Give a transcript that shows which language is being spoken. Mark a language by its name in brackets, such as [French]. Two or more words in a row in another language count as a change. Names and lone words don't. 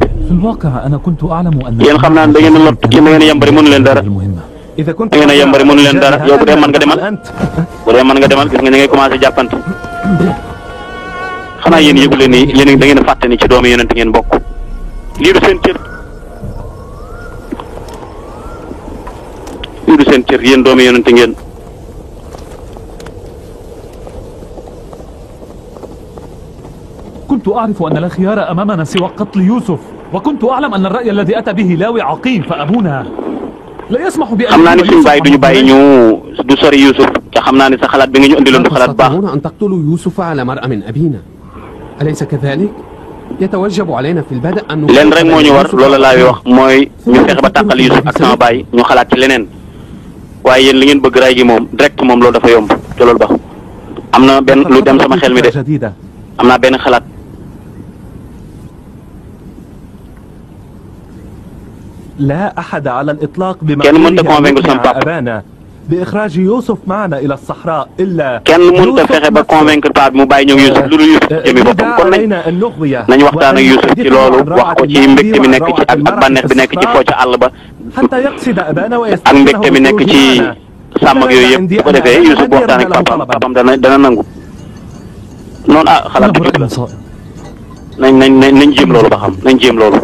[Wolof] yéen xam naa ne da ngeen a lot yéen da ngeen a yambari mënu leen dara da ngeen a yambari mënu leen dara yow bu dee mën nga demal bu dee mën nga demal gis nga ni ngay commencé jàppante xanaa yéen yëgu leen ni yéen da ngeen a fàtte ni ci doomu yonent ngeen bokk lii du seen cër. lii du seen cër yéen doomu yonente ngeen. [Arabic] كنت أعرف أن لا خيار أمامنا سوى قتل يوسف وكنت أعلم أن الرأي الذي أتى به لاوي عقيم فأبونا لا يسمح بأن [Wolof] xam naa ne suñu bàyyi duñu bàyyi ñu du sori Yuusuf te xam naa ne sa xalaat bi nga ñu indiloon du xalaat baax. [Arabic] أن تقتلوا يوسف على مرأى من أبينا أليس كذلك؟ يتوجب علينا في البدء أن [Wolof] leen rek moo ñu war loolu laay wax mooy ñu fexe ba tàqal Yuusuf ak sama baay ñu xalaat ci leneen waaye yéen li ngeen bëgg ray gi moom direct moom loolu dafa yomb te loolu baax am na benn lu dem sama xel mi de am naa benn xalaat. [Arabic] لا أحد على الإطلاق بما [Wolof] kenn mënta convaincre sama papa [Arabic] بإخراج يوسف معنا إلى الصحراء إلا [Wolof] kenn mënta fexe ba convaincre papa bi mu bàyyi ñëw Yuusuf lu dul Yuusuf jëmi boppam kon nañ waxtaan ak Yuusuf ci loolu wax ko ci mbégte mi nekk ci ak bànneex bi nekk ci foo ca àll ba ak mbégte mi nekk ci sàmm ak yooyu yëpp bu ko defee Yuusuf bu waxtaan ak papaam dana nangu noonu xalaat bu jub la nañ jéem loolu ba xam nañ jéem loolu.